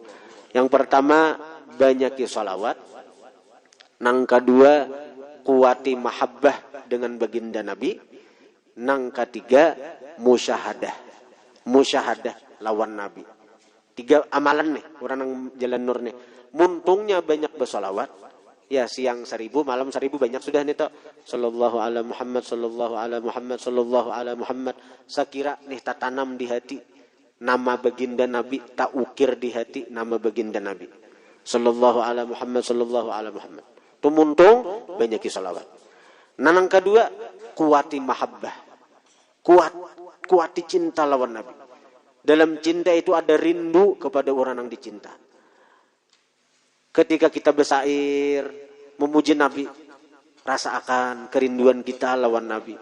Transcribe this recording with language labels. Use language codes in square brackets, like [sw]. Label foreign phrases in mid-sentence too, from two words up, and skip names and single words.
[bjn] Yang pertama, banyaki salawat. Nang kedua, kuati mahabbah dengan baginda Nabi. Nang ketiga, musyahadah lawan Nabi. 3 amalan nih, orang yang jalan nur nih. Muntungnya banyak bersalawat. Ya, siang 1000, malam 1000 banyak sudah nih toh. [ar] صلى الله على محمد صلى الله على محمد صلى الله على محمد. [bjn] Sekira nih tak tanam di hati nama baginda Nabi, tak ukir di hati nama baginda Nabi. [ar] صلى الله على محمد صلى الله على محمد. [bjn] Itu muntung banyak salawat. Nah, yang kedua, kuati mahabbah. Kuati cinta lawan Nabi. Dalam cinta itu ada rindu kepada orang yang dicinta. Ketika kita bersair memuji Nabi, rasa akan kerinduan kita lawan Nabi.